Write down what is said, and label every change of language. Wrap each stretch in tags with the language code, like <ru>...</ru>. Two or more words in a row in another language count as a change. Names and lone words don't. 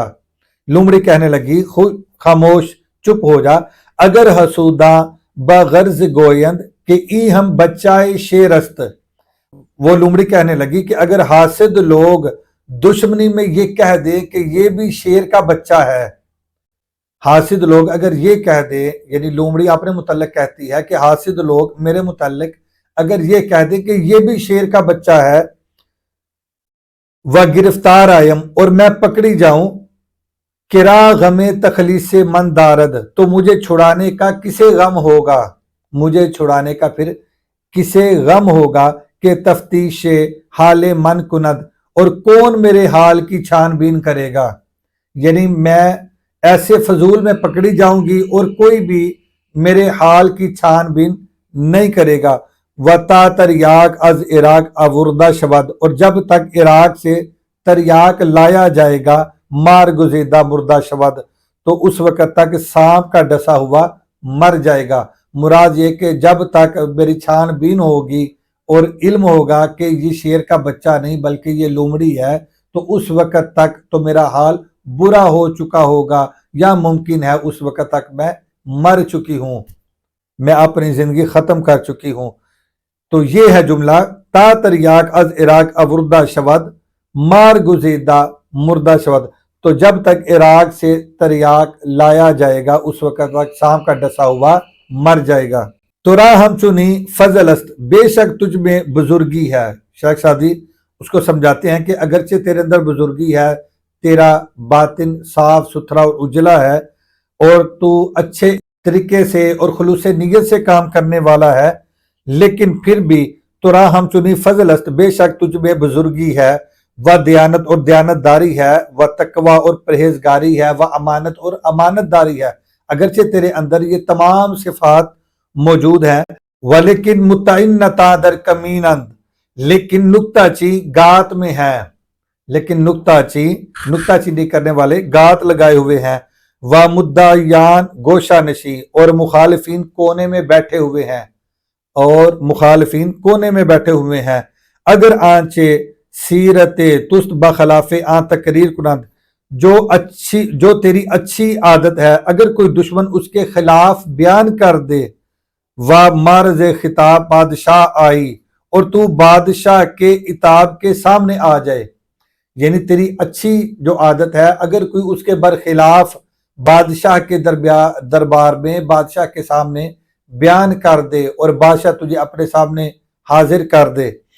<ur>لومڑی کہنے لگی، خاموش، چپ ہو جا،</ur> <fa>اگر حسوداں بغرض گویند کہ ای ہم بچہ شیر است،</fa> <ur>وہ لومڑی کہنے لگی کہ اگر حاسد لوگ دشمنی میں یہ کہہ دے کہ یہ بھی شیر کا بچہ ہے، حاسد لوگ اگر یہ کہہ دے، یعنی لومڑی اپنے متعلق کہتی ہے کہ حاسد لوگ میرے متعلق اگر یہ کہہ دے کہ یہ بھی شیر کا بچہ ہے،</ur> <fa>و گرفتار آیم،</fa> <ur>اور میں پکڑی جاؤں،</ur> <fa>کرا غم تخلیص من دارد،</fa> <ur>تو مجھے چھڑانے کا کسے غم ہوگا، مجھے چھڑانے کا پھر کسے غم ہوگا،</ur> <fa>کہ تفتیش حال من کند،</fa> <ur>اور کون میرے حال کی چھان بین کرے گا؟ یعنی میں ایسے فضول میں پکڑی جاؤں گی اور کوئی بھی میرے حال کی چھان بین نہیں کرے گا۔</ur> <fa>وتا تریاک از عراق آوردہ شود،</fa> <ur>اور جب تک عراق سے تریاک لایا جائے گا،</ur> <fa>مار گزیدہ مردہ شود،</fa> <ur>تو اس وقت تک سانپ کا ڈسا ہوا مر جائے گا۔ مراد یہ کہ جب تک میری چھان بین ہوگی اور علم ہوگا کہ یہ شیر کا بچہ نہیں بلکہ یہ لومڑی ہے، تو اس وقت تک تو میرا حال برا ہو چکا ہوگا، یا ممکن ہے اس وقت تک میں مر چکی ہوں، میں اپنی زندگی ختم کر چکی ہوں۔ تو یہ ہے جملہ،</ur> <fa>تا تریاک از عراق اوردہ شود مار گزیدہ مردہ شود،</fa> <ur>تو جب تک عراق سے تریاک لایا جائے گا اس وقت تک سانپ کا ڈسا ہوا مر جائے گا۔</ur> <fa>تو راہ ہم چنی فضل است،</fa> <ur>بے شک تجھ میں بزرگی ہے۔ شیخ سعدی اس کو سمجھاتے ہیں کہ اگرچہ تیرے اندر بزرگی ہے، تیرا باطن صاف ستھرا اور اجلا ہے، اور تو اچھے طریقے سے اور خلوص نیت سے کام کرنے والا ہے، لیکن پھر بھی</ur> <fa>تو راہ ہم چنی فضل است،</fa> <ur>بے شک تجھ میں بزرگی ہے، و دیانت اور دیانت داری ہے، و تقوی اور پرہیزگاری ہے، و امانت اور امانت داری ہے۔ اگرچہ تیرے اندر یہ تمام صفات موجود ہیں،</ur> <fa>ولیکن متعنتا در کمینند،</fa> <ur>لیکن نکتہ چی گات میں ہے، لیکن نکتہ چی نہیں کرنے والے گات لگائے ہوئے ہیں،</ur> <fa>و مدعیان گوشہ نشی،</fa> <ur>اور مخالفین کونے میں بیٹھے ہوئے ہیں،</ur> <fa>اگر آنچے سیرت تست بخلاف آن تقریر کنند،</fa> <ur>جو تیری اچھی عادت ہے اگر کوئی دشمن اس کے خلاف بیان کر دے،</ur> <fa>و مارز خطاب بادشاہ آئی،</fa> <ur>اور تو بادشاہ کے عتاب کے سامنے آ جائے، یعنی تیری اچھی جو عادت ہے اگر کوئی اس کے برخلاف بادشاہ کے دربار میں بادشاہ کے سامنے بیان کر دے، اور بادشاہ تجھے اپنے سامنے حاضر کر دے،</ur>